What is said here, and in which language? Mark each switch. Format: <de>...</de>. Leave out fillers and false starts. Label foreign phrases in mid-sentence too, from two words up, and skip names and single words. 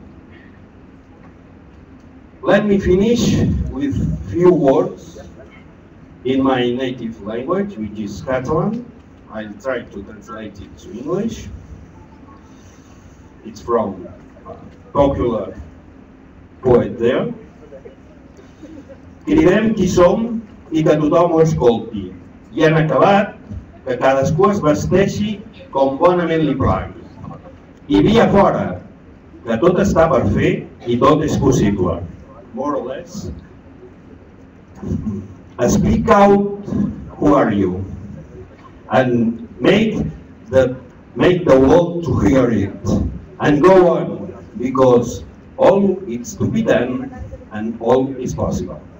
<en>Let me finish with few words in my native language, which is Catalan. I'll try to translate it to English. It's from a popular poet there.</en> <ca>Cridem qui som i que tothom ho escolti. I en acabat, que cadascú es vesteixi com bonament li plagui. I via fora, que tot està per fer i tot és possible.</ca> <en>More or less. Speak out, who are you? And make the world to hear it. And go on, because all is to be done and all is possible.</en>